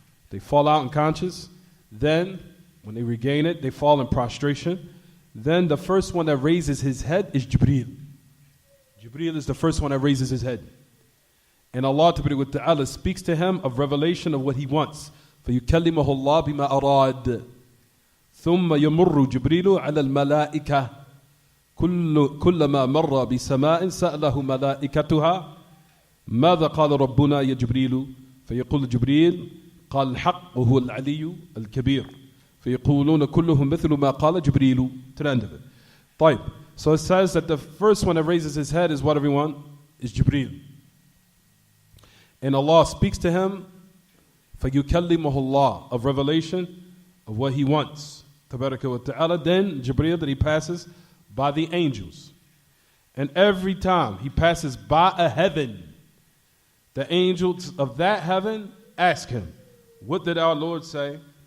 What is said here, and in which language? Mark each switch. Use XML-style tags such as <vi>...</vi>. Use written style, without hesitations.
<en>They fall out unconscious. Then, when they regain it, they fall in prostration. Then the first one that raises his head is Jibreel. Jibreel is the first one that raises his head. And Allah Ta'ala speaks to him of revelation of what he wants.</en> <ar>فَيُكَلِّمَهُ اللَّهُ بِمَا أَرَادَ ثُمَّ يَمُرُّ جِبْرِيلُ عَلَى الْمَلَائِكَةِ كُلَّمَا مَرَّ بِسَمَاءٍ سَأَلَهُ مَلَائِكَتُهَا ماذا قال ربنا يا جبريل فيقول جبريل قال الحق وهو العلي الكبير فيقولون كلهم مثل ما قال جبريل</ar> <en>to the end of it.</en> <ar>طيب.</ar> <en>So it says that the first one that raises his head is what, everyone? Is Jibreel. And Allah speaks to him</en> <ar>فَيُكَلِّمُهُ اللَّهُ</ar> <en>of revelation of what he wants. Tabaraka wa ta'ala. Then Jibreel, that he passes by the angels. And every time he passes by a heaven, the angels of that heaven ask him, what did our Lord say?</en>